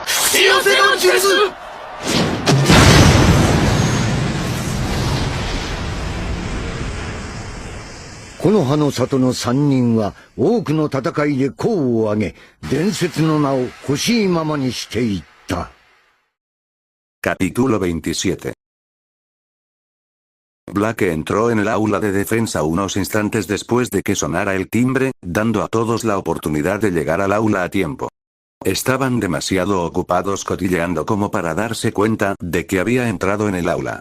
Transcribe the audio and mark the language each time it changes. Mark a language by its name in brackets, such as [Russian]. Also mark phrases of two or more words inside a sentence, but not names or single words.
[Japanese] 幸せの術。木の葉の里の三人は多くの戦いで功を挙げ、伝説の名を欲しいままにしていった。 [Spanish] Capítulo 27. Blake entró en el aula de defensa unos instantes después de que sonara el timbre, dando a todos la oportunidad de llegar al aula a tiempo. Estaban demasiado ocupados cotilleando como para darse cuenta de que había entrado en el aula.